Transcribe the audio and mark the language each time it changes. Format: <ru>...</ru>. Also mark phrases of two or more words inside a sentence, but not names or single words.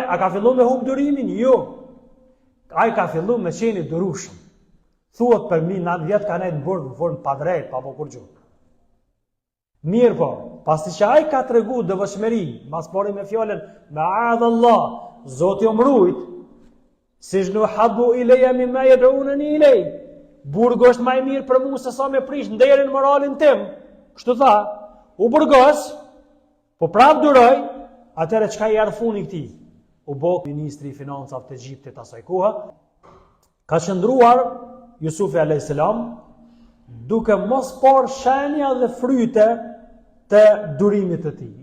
<sq>A ka filluar me humb durimin? Jo. Ai ka filluar me qenë I durueshëm. Thuhet për mi 9 vjet ka nejtë në burg në formë pa drejt, pa po kur gjë. Mirë po, pasi që ai ka tregu devotshmëri, mas pori me fjalën ma'adallah, Zoti o mbrojt,</sq> <ar>السجن أحب إلي مما يدعونني إليه.</ar> <sq>Burgu është më I mirë për mua se sa me prish nderin moralin tim. Kështu tha, u burgos, po prap duroj, atëherë çka I ardh funi këtij? U bë ministri I financave të Egjiptit asaj kohe. Ka qëndruar Jusufi</sq> <ar>عليه السلام</ar> <sq>duke mos parë shenja dhe fryte të durimit të tij.</sq>